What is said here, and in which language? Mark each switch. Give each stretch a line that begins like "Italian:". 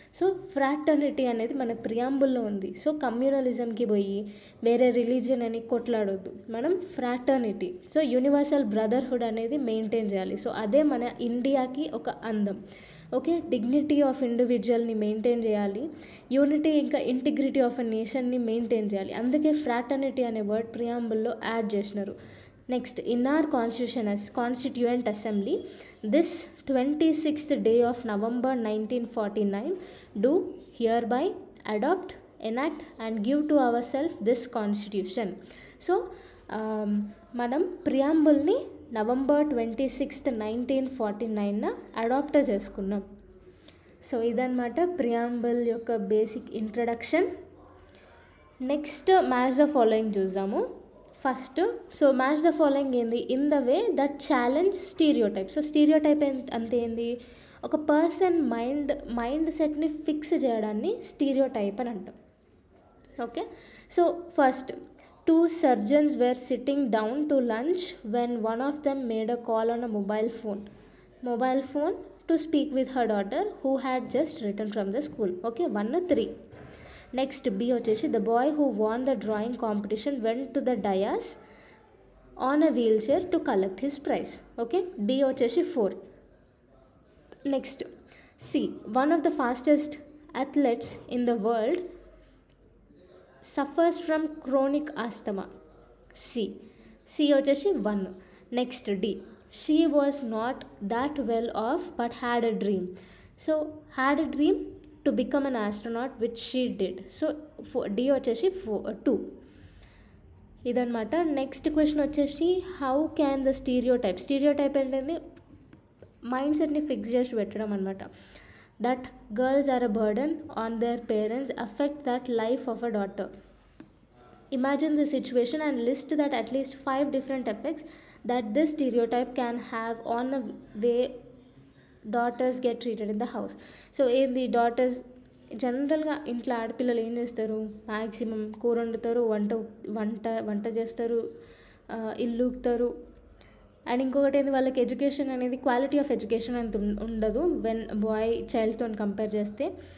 Telugu: So fraternity అనేది మన ప్రియాంబుల్లో ఉంది. సో కమ్యూనలిజంకి పోయి వేరే రిలీజియన్ అని కొట్లాడొద్దు, మనం ఫ్రాటర్నిటీ, సో యూనివర్సల్ బ్రదర్హుడ్ అనేది మెయింటైన్ చేయాలి. సో అదే మన ఇండియాకి ఒక అందం. ఓకే, డిగ్నిటీ ఆఫ్ ఇండివిజువల్ని మెయింటైన్ చేయాలి, యూనిటీ ఇంకా ఇంటిగ్రిటీ ఆఫ్ ఎ నేషన్ని మెయింటైన్ చేయాలి. అందుకే ఫ్రాటర్నిటీ అనే వర్డ్ ప్రియాంబుల్లో యాడ్ చేసినారు.
English: Next, in our constituent assembly this 26th day of November 1949 do hereby adopt, enact and give to ourselves this constitution.
Telugu: So మనం ప్రియాంబుల్ని November 26th 1949 adapt చేసుకున్నాం. So ఇదన్నమాట preamble యొక్క basic introduction. Next match the following చూద్దాము. First, so match the following ఏంది?
English: In the way that challenge stereotype.
Telugu: So stereotype అంటే ఏంది? ఒక person mind సెట్ని ఫిక్స్ చేయడాన్ని స్టీరియోటైప్ అని అంటాం.
English: Okay, so first, 2 surgeons were sitting down to lunch when one of them made a call on a mobile phone to speak with her daughter who had just returned from the school. Okay, 1 3. Next
Telugu: B వచ్చేసి
English: The boy who won the drawing competition went to the dais on a wheelchair to collect his prize. Okay,
Telugu: B వచ్చేసి 4.
English: Next C, one of the fastest athletes in the world suffers from chronic asthma.
Telugu: C వచ్చేసి 1.
English: Next D, she was not that well off but had a dream. So had a dream to become an astronaut which she did.
Telugu: So D వచ్చేసి 2. ఇదన్నమాట. Next question వచ్చేసి
English: how can the stereotype
Telugu: ఏంటంటే mind సెట్ని fix చేసి పెట్టడం అనమాట.
English: That girls are a burden on their parents affect that life of a daughter. Imagine the situation and list that at least 5 different effects that this stereotype can have on the way daughters get treated in the house.
Telugu: So ఏంది, daughters జనరల్గా ఇంట్లో ఆడపిల్లలు ఏం చేస్తారు? Maximum కూర వండుతారు, వంట చేస్తారు, ఇల్లు ఊకుతారు. అండ్ ఇంకొకటి ఏంది, వాళ్ళకి ఎడ్యుకేషన్ అనేది క్వాలిటీ ఆఫ్ ఎడ్యుకేషన్ అంత ఉండదు వెన్ బాయ్ చైల్డ్తో కంపేర్ చేస్తే.